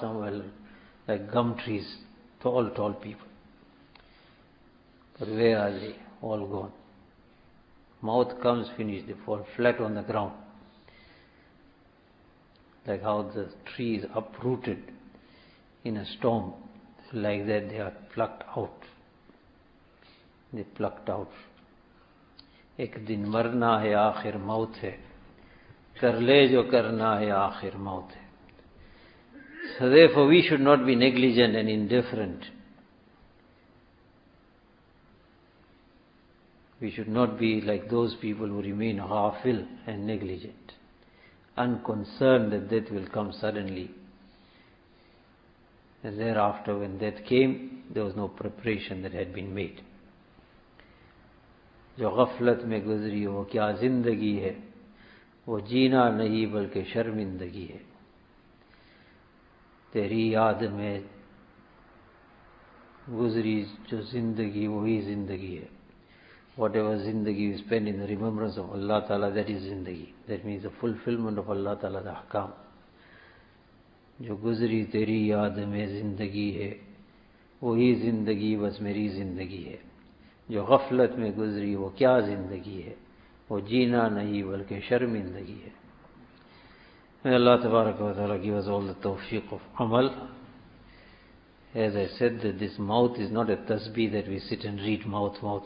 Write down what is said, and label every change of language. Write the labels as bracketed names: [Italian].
[English] Some were like gum trees, tall people. But where are they? All gone. Mouth comes, finished. They fall flat on the ground. Like how the tree is uprooted in a storm. Like that they are plucked out. They plucked out. [Hindi] एक दिन मरना है आखिर मौत है कर ले जो करना है आखिर मौत है. [English] So therefore we should not be negligent and indifferent. We should not be like those people who remain ghafil and negligent, unconcerned that death will come suddenly. And thereafter when death came, there was no preparation that had been made. [Hindi] जो गफलत में गुजरी वो क्या जिंदगी है, वो जीना नहीं बल्कि शर्मिंदगी है. तेरी याद में गुजरी जो जिंदगी वही जिंदगी है. [English] Whatever zindagi you spend in the remembrance of Allah Ta'ala, that is zindagi. That means the fulfillment of Allah Ta'ala's ahkam. [Hindi] जो गुजरी तेरी याद में जिंदगी है वही जिंदगी बस मेरी जिंदगी है. जो गफलत में गुजरी वो क्या जिंदगी है, वो जीना नहीं बल्कि शर्मिंदगी है. [English] May Allah Tabaraka wa Ta'ala give us all the tawfiq of amal. As I said, that this mouth is not a tasbih that we sit and read mouth.